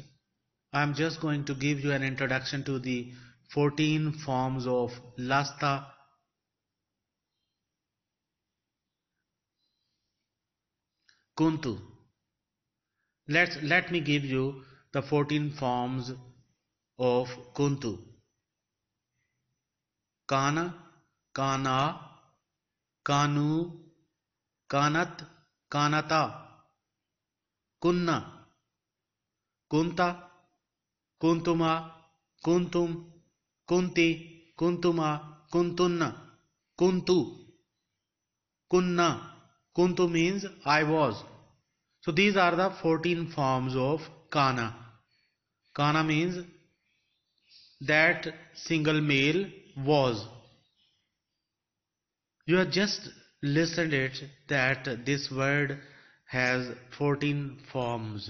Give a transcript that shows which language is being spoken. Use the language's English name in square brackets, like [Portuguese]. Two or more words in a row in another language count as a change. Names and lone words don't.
[English] I'm just going to give you an introduction to the 14 forms of lasta. Kuntu. Let me give you the 14 forms of kuntu. [Arabic] كانَ، كانا، كانوا، كانَتْ، كانَتا. كُنَّ، كُنْتَ، كُنْتُما، كُنْتُمْ، كُنْتِ, كُنْتُما، كُنْتُنَّ، كُنْتُ، كُنّا. [English] Kuntu means I was. So these are the 14 forms of kana. Kana means that single male was. You have just listened it that this word has 14 forms.